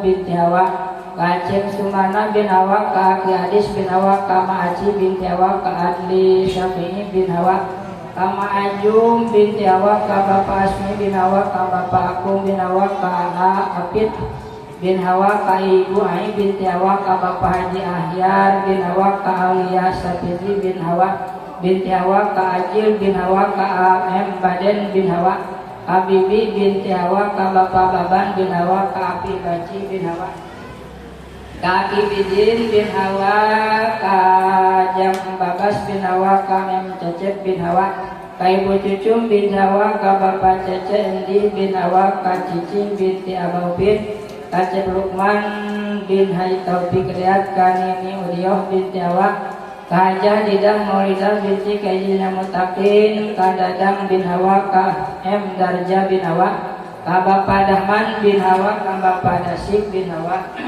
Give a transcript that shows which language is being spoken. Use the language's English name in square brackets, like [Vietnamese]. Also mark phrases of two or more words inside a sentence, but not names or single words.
[Sundanese] binti Hawa ka Ceng Sumana bin Hawa ka Aki Hadis bin Hawa ka Ma'aci binti Hawa ka Adli Syafi'i bin Hawa ka Ma'ajum binti Hawa ka Bapak Asmi bin Hawa ka Bapak Akung bin Hawa ka Apit bin Hawa ka Ibu Ai binti Hawa ka Bapak Haji Ahyar bin Hawa ka Aulia Sapitri bin Hawa binti Hawa ka Ajil bin Hawa ka A.M. Baden bin Hawa Bibi binti Hawa ka Bapak Baban bin Hawa ka Abi Baci bin Hawa ka Aki Bidin bin Hawa ka Jam Babas bin Hawa ka Mem Cecep bin Hawa ka Ibu Cucum bin Hawa ka Bapak Cece Endi bin Hawa ka Cicing binti Abau bin ka Cep Lukman bin Haji Taufik Riyad ka Nini Urioh binti Hawa ka Hajah Didah Maulidah binti Kaijina Mutakin ka Dadang bin Hawa ka M Darja bin Hawa ka Bapak Dahman bin Hawa ka Bapak Dasib bin Hawa